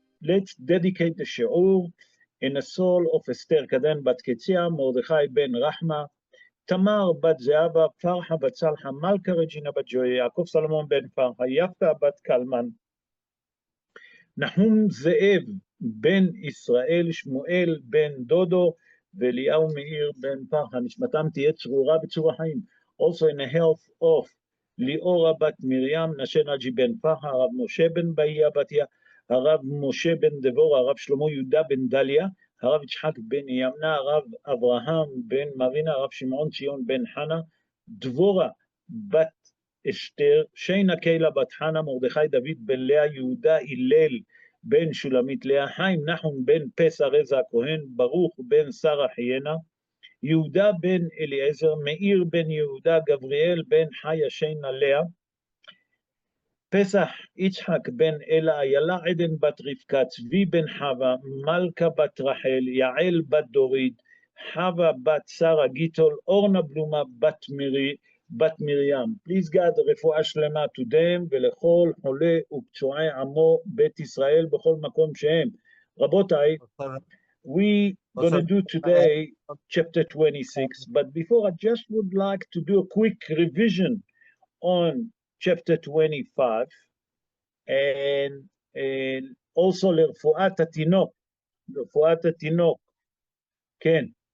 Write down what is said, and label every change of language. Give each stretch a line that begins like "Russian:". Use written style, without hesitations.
English: let's dedicate the shiur in the soul of Esther Kaden bat Ketzia, Mordechai ben Rahma, Tamar bat Zeaba, Farha bat Salha, Malka Regina bat Joy, Yaakov Salomon ben Farha, Yafta bat Kalman, Nahum Ze'ev ben Israel, Shmuel ben Dodo,
Hebrew: ואליהו מאיר בן פרחה, נשמתם תהיה צרורה בצור החיים.
English: Also in the health of
Hebrew: ליאורה בת מרים, נשה נג'י בן פרחה, הרב משה בן באיה בתיה, הרב משה בן דבורה, הרב שלמה יהודה בן דליה, הרב יצחק בן ימנה, הרב אברהם בן מרינה, הרב שמעון ציון בן חנה, דבורה בת אשתר, שינה קהילה בת חנה, מרדכי דוד בן לאה, יהודה הלל בן שולמית לאה, חיים נחום בן פסח רזה הכהן, ברוך בן שרה חיינה, יהודה בן אליעזר, מאיר בן יהודה, גבריאל בן חיה שינה לאה, פסח יצחק בן אלה, איילה עדן בת רבקה, צבי בן חווה, מלכה בת רחל, יעל בת דורית, חווה בת שרה גיטול, אורנה בלומה בת מרים.
English: Please God,
Hebrew: רפואה שלמה
English: to them
Hebrew: ולכל חולה ופצועי עמו בית ישראל בכל מקום שהם.
English: רבותיי, we gonna do today chapter 26, but before I just would like to do a quick revision on chapter 25 and also
Hebrew: לרפואת התינוק, כן.